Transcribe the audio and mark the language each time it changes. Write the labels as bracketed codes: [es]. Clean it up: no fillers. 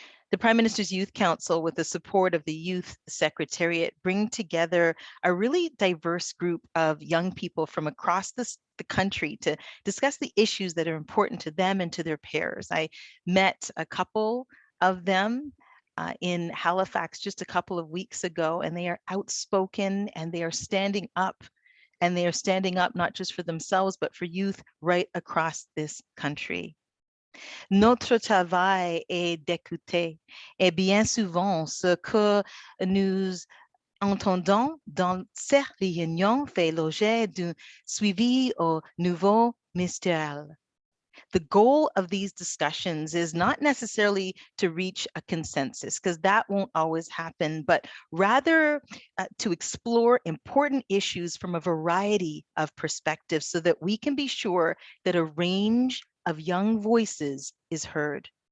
[en] The Prime Minister's Youth Council, with the support of the Youth Secretariat, bring together a really diverse group of young people from across the country to discuss the issues that are important to them and to their peers. I met a couple of them in Halifax just a couple of weeks ago, and they are outspoken and they are standing up. And they are standing up not just for themselves, but for youth right across this country. [fr] Notre travail est d'écouter. Et bien souvent, ce que nous entendons dans ces réunions fait l'objet d'un suivi au niveau ministériel. [en] The goal of these discussions is not necessarily to reach a consensus, because that won't always happen, but rather to explore important issues from a variety of perspectives so that we can be sure that a range of young voices is heard.